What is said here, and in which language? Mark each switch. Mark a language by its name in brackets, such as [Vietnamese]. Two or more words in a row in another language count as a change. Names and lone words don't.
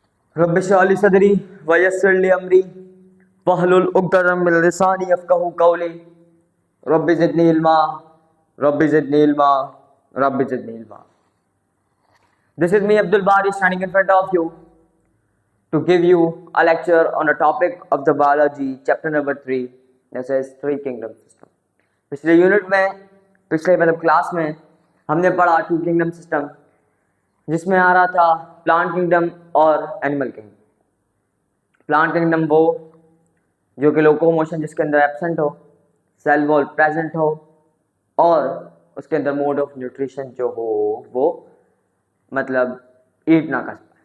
[Arabic] رب اشرح لي صدري ويسر لي أمري واحلل عقدة من لساني يفقهوا قولي رب زدني علما رب زدني علما رب زدني علما. [English] This is me Abdul Bari standing in front of you to give you a lecture on a topic of the biology chapter number 3 that says three kingdom system। [Hindi] पिछले यूनिट में पिछले क्लास में हमने पढ़ा [English] two kingdom system [Hindi] जिसमें आ रहा था [English] plant kingdom [Hindi] और [English] animal kingdom. plant kingdom [Hindi] वो जो कि लोकोमोशन जिसके अंदर एब्सेंट हो, [English] cell wall present [Hindi] हो और उसके अंदर [English] mode of nutrition [Hindi] जो हो वो मतलब ईट ना कर पाए।